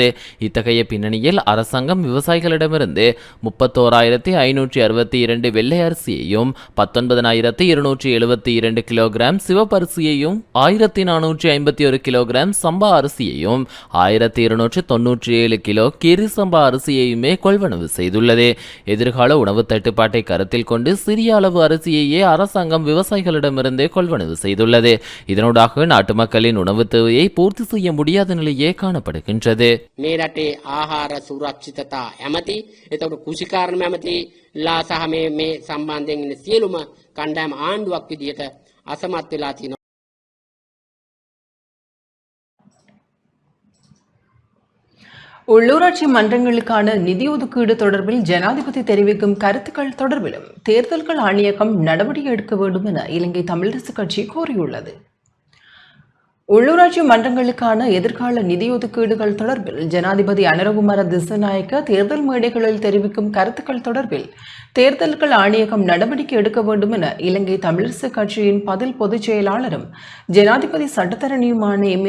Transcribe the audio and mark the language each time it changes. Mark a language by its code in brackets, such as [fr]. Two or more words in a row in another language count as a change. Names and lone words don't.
[ta] இத்தகைய பின்னணியில் அரசாங்கம் விவசாயிகளிடமிருந்து 31,562 வெள்ளை அரிசியையும் 19,272 கிலோகிராம் சிவப்பரிசியையும் 1,451 கிலோகிராம் சம்பா அரிசியையும் 1,297 கிலோ கீரி சம்பா அரிசியையுமே கொள்வனவு செய்துள்ளது. எதிர்கால உணவு தட்டுப்பாட்டை கருத்தில் கொண்டு சிறிய அளவு அரிசியையே அரசாங்கம் விவசாயிகளிடமிருந்து வெளிநாட்டிலிருந்து கொள்வனவு செய்துள்ளது. இதனூடாக நாட்டு மக்களின் உணவு தேவையை பூர்த்தி செய்ய முடியாத நிலையே காணப்படுகின்றது. [si] මේ රටේ ආහාර සුරක්ෂිතතා ඇමති එතකොට කුෂිකාරණ ඇමතිලා සහ මේ සම්බන්ධයෙන් ඉන්න සියලුම කණ්ඩායම් ආණ්ඩුවක් විදියට අසමත් වෙලා තියෙනවා. [ta] உள்ளூராட்சி மன்றங்களுக்கான நிதி ஒதுக்கீடு தொடர்பில் ஜனாதிபதி தெரிவிக்கும் கருத்துக்கள் தொடர்பிலும் தேர்தல்கள் ஆணையகம் நடவடிக்கை எடுக்க வேண்டும் என இலங்கை தமிழரசு கட்சி கோரியுள்ளது. உள்ளூராட்சி மன்றங்களுக்கான எதிர்கால நிதி ஒதுக்கீடுகள் தொடர்பில் ஜனாதிபதி அனுரகுமார திசாநாயக்க தேர்தல் மேடைகளில் தெரிவிக்கும் கருத்துக்கள் தொடர்பில் தேர்தல்கள் ஆணையகம் நடவடிக்கை எடுக்க வேண்டும் என இலங்கை தமிழரசு கட்சியின் பதில் பொதுச் செயலாளரும் ஜனாதிபதி சட்டத்தரணியுமான எம்.ஏ.